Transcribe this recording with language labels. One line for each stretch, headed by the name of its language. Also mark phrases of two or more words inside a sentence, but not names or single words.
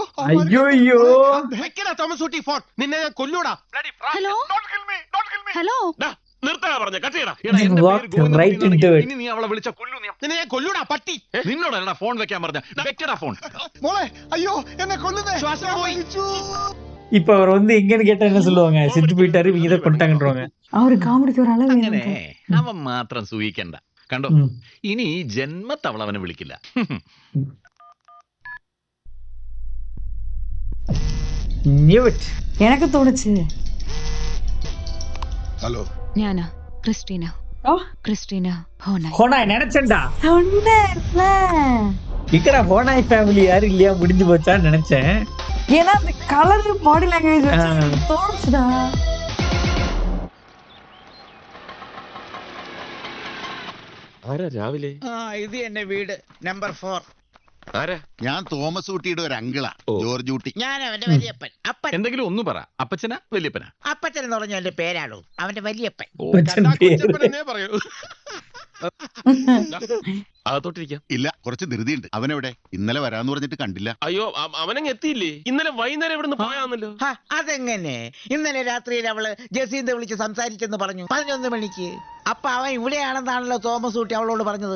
Malayalam: അയ്യോ വെക്കടാ തോമസ് കുട്ടി ഫോൺ. നിന്നെ ഞാൻ കൊല്ലൂടാ. ഹലോ ഹലോ, നിർത്താ പറഞ്ഞ കത്തിയടാ.
English: Right into it.
Malayalam: ഇനി നീ അവളെ വിളിച്ച കൊല്ലു. നിന്നെ ഞാൻ കൊല്ലൂടാ പട്ടി. നിന്നോടല്ലടാ ഫോൺ വെക്കാൻ പറഞ്ഞ. വെക്കടാ ഫോൺ. മോളെ, അയ്യോ എന്നെ കൊല്ലുന്നേ. ശ്വാസം പോയി.
Tamil: இப்ப அவர் வந்து எங்கன்னு கேட்டா என்ன சொல்லுவாங்க? செத்து போயிட்டாரு, இவங்க தான் கொண்டாங்கன்றவாங்க. அவரு காமெடிக்கு ஒரு அளவு
Malayalam: അങ്ങനെ
Tamil: வேணும்.
Malayalam: അവൻ മാത്രം സൂഹിക്കണ്ട. കണ്ടോ, ഇനി ജന്മത്തവൾ അവനെ വിളിക്കില്ല.
English: Knew it.
Tamil: எனக்கு தோணுச்சு.
Malayalam: ഹലോ, ഞാനാ ക്രിസ്റ്റീന. ഓ. ക്രിസ്റ്റീന ഹോനായി.
Tamil: ஹோனாய் நினைச்சேன்டா. சொன்னேன்ல. இக்கடா ஹோனாய் ஃபேமிலி யாரும் இல்லையா, முடிஞ்சு போச்சான்னு நினைச்சேன். ஏன்னா அந்த கலர்
English: body language
Tamil: தோணுச்சுடா.
Malayalam: ആരാ രാവിലെ? ഇത് എന്നെ വീട് നമ്പർ 4. ആരാ? ഞാൻ തോമസ് കുട്ടിയുടെ ഒരു അങ്കിളാ, ജോർജ് കുട്ടി. ഞാൻ അവന്റെ വലിയപ്പൻ. അപ്പൻ എന്തെങ്കിലും ഒന്ന് പറ. അപ്പച്ചനാ വല്യപ്പനാ? അപ്പച്ചൻ എന്ന് പറഞ്ഞ എന്റെ പേരാണോ? അവന്റെ വലിയപ്പൻ.
Tamil: மச்சான் பேரு.
Malayalam: എന്നേ പറയൂ. അകത്തോട്ടിരിക്കാം. ഇല്ല, കുറച്ച് ധൃതിയുണ്ട്. അവനെവിടെ? ഇന്നലെ വരാന്ന് പറഞ്ഞിട്ട് കണ്ടില്ല. അയ്യോ, അവനങ്ങ് എത്തിയില്ലേ? ഇന്നലെ വൈകുന്നേരം ഇവിടുന്ന് പോയാന്നല്ലോ. അതെങ്ങനെ? ഇന്നലെ രാത്രിയിൽ അവള് ജസീന്ത വിളിച്ച് സംസാരിച്ചെന്ന് പറഞ്ഞു 11 മണിക്ക്. അപ്പൊ അവൻ ഇവിടെയാണെന്നാണല്ലോ തോമസ് കുട്ടി അവളോട് പറഞ്ഞത്.